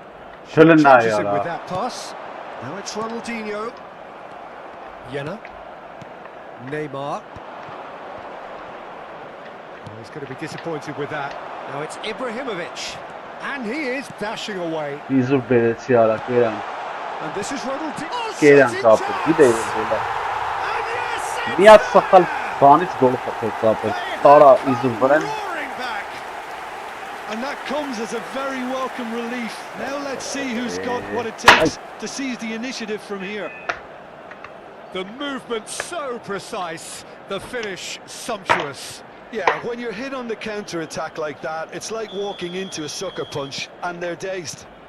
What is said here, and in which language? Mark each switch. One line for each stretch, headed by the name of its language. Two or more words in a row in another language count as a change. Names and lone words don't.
Armenian: Շլնա
English: charges him
Armenian: արա։
English: with that pass. Now it's Ronaldinho. Jenna. Neymar. Oh, he's going to be disappointed with that. Now it's Ibrahimovic. And he is dashing away.
Armenian: Իզուր բերեցի արա, կերան։
English: And this is Ronaldinho.
Armenian: Կերան կապը, գիտեի որ գոլա։ Միած սխալ բանից գոլ խփեց ապեր։ Տարա իզուր վրան։
English: And that comes as a very welcome relief. Now let's see who's got what it takes to seize the initiative from here. The movement so precise, the finish sumptuous. Yeah, when you're hit on the counter-attack like that, it's like walking into a sucker punch, and they're dazed.